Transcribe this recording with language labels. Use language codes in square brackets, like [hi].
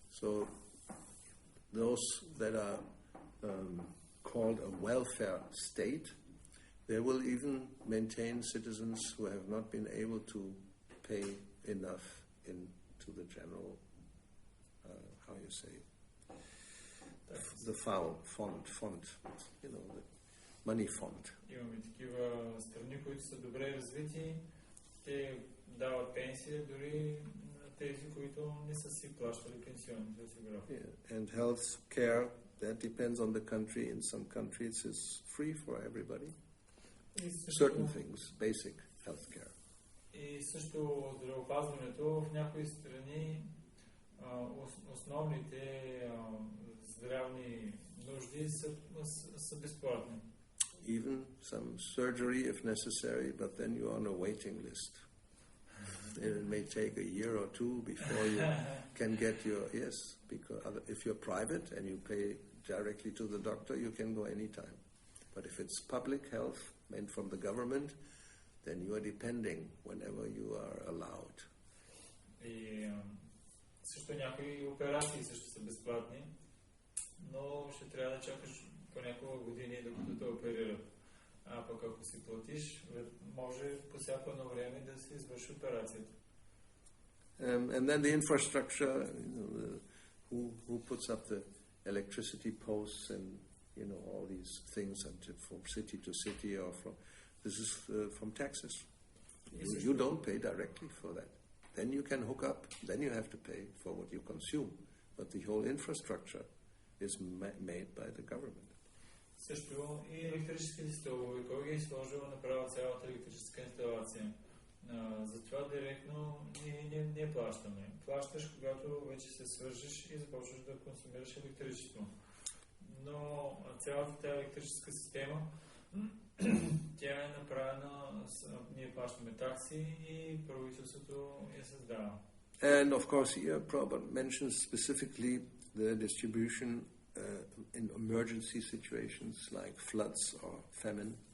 [en] So those that are called a welfare state, they will even maintain citizens who have not been able to pay enough into the general, how you say, the fund, you know, the money fund. [bg] Имаме такива страни, които са добре развити, те дават пенсия дори на тези, които не са си плащали пенсионните осигуровки. [en] And health care, that depends on the country. In some countries it's free for everybody. Certain things, basic health care. [bg] И също здравеопазването в някои страни основните здравни нужди са безплатни. [en] Even some surgery if necessary, but then you're on a waiting list. It may take a year or two before you can get your, yes, because if you're private and you pay directly to the doctor, you can go anytime. But if it's public health meant from the government, then you are depending whenever you are allowed. [bg] И също някои операции също са безплатни, но ще трябва да чакаш по няколко години докато те оперират. А пък ако си платиш, може по всяко едно време да се извърши операцията. [en] And then the infrastructure, who puts up the electricity posts and all these things from city to city, or this is from taxes. You don't pay directly for that. Then you can hook up, then you have to pay for what you consume. But the whole infrastructure is made by the government. [bg] Също и електрическите стълбове, кой ги е сложил направил цялата електрическа инсталация. Затова директно не плащаме. Плащаш, когато вече се свържиш и започваш да консумираш електричество. Но цялата тази електрическа система, тя е направена, ние плащаме такси и правителството я създава. [en] And of course here Prabhupada mentions specifically the distribution in emergency situations like floods or famine.